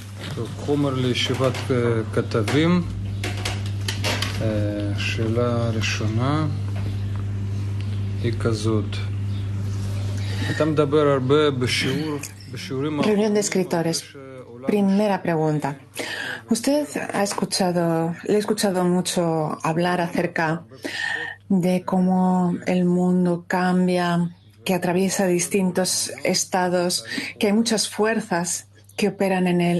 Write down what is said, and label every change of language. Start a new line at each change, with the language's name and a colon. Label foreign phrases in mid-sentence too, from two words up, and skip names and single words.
Hebrew: חומר לישיבת כתבים. שאלה ראשונה היא כזאת. אתה מדבר הרבה בשיעורים
Spanish: Reunión de escritores. Primera pregunta. Usted le he escuchado mucho hablar acerca de cómo el mundo cambia, que atraviesa distintos estados, que hay muchas fuerzas que operan en él.